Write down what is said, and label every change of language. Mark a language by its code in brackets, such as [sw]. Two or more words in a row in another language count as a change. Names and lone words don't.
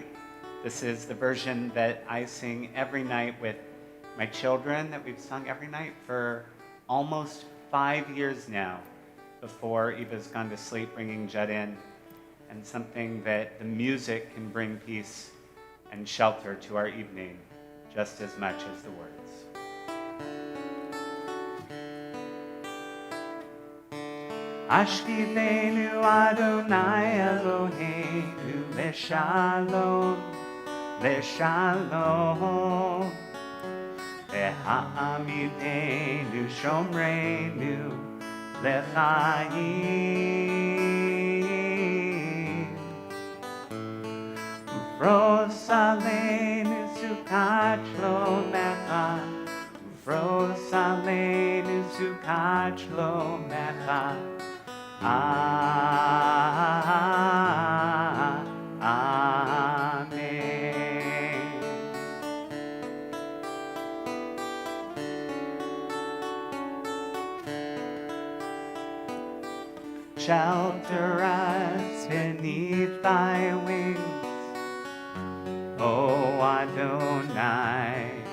[en] This is the version that I sing every night with my children, that we've sung every night for almost 5 years now, before Eva's gone to sleep, bringing Judd in, and something that the music can bring peace and shelter to our evening just as much as the words. [he] השכיבנו אדוני אלוהינו לשלום לשלום להעמידנו שומרנו לחיים ופרוש עלינו סוכת שלומך, ופרוש עלינו סוכת שלומך. Amen. [en] Shelter us beneath thy wings, O Adonai.